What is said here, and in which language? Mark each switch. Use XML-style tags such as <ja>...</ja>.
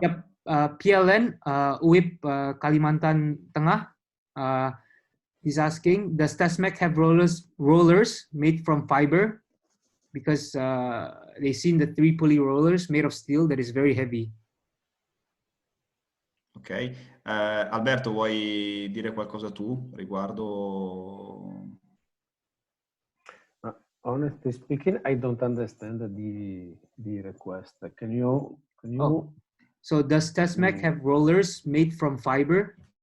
<en>Yep. PLN UIP Kalimantan Tengah. He's asking, does TESMEC have rollers made from fiber? Because they've seen the 3 pulley rollers made of steel that is very heavy.</en> <it>Ok, Alberto, vuoi dire qualcosa tu riguardo?</it> <en>Honestly speaking, I don't understand the request. Can you? Oh. So does TESMEC have rollers made from fiber?</en>